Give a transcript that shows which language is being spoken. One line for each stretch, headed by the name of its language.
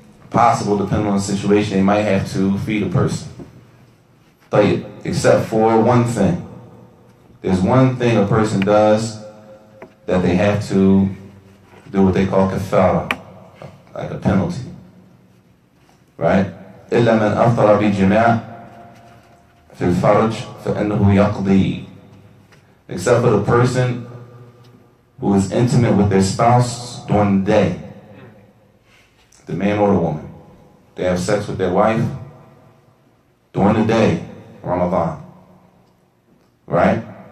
English: Possible, depending on the situation, they might have to feed a person. Tayyib. Except for one thing. There's one thing a person does that they have to do what they call kafara, like a penalty. Right?
Arabic: إلا من أفطر بجماع في الفرج فإنه يقضي.
English: Except for the person who is intimate with their spouse during the day. The man or the woman. They have sex with their wife during the day, Ramadan. Right?